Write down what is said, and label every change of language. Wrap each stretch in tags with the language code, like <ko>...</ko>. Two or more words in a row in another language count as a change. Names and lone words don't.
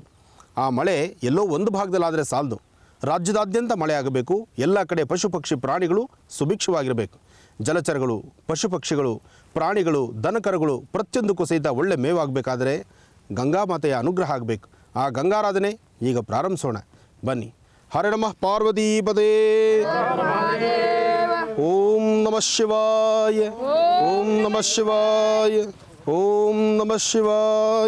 <kn>ಆ ಮಳೆ ಎಲ್ಲೋ ಒಂದು ಭಾಗದಲ್ಲಾದರೆ ಸಾಲದು, ರಾಜ್ಯದಾದ್ಯಂತ ಮಳೆ ಆಗಬೇಕು. ಎಲ್ಲ ಕಡೆ ಪಶು ಪಕ್ಷಿ ಪ್ರಾಣಿಗಳು ಸುಭಿಕ್ಷವಾಗಿರಬೇಕು. ಜಲಚರಗಳು, ಪಶು ಪಕ್ಷಿಗಳು, ಪ್ರಾಣಿಗಳು, ದನಕರುಗಳು ಪ್ರತಿಯೊಂದಕ್ಕೂ ಸಹಿತ ಒಳ್ಳೆ ಮೇವಾಗಬೇಕಾದರೆ ಗಂಗಾ ಮಾತೆಯ ಅನುಗ್ರಹ ಆಗಬೇಕು. ಆ ಗಂಗಾರಾಧನೆ ಈಗ ಪ್ರಾರಂಭಿಸೋಣ. ಬನ್ನಿ.</kn> <sa>ಹರೇ ನಮಃ ಪಾರ್ವತೀಪದೇ. ಓಂ ನಮಃ ಶಿವಾಯ. ಓಂ ನಮಃ ಶಿವಾಯ. ಓಂ ನಮಃ ಶಿವಾಯ.</sa>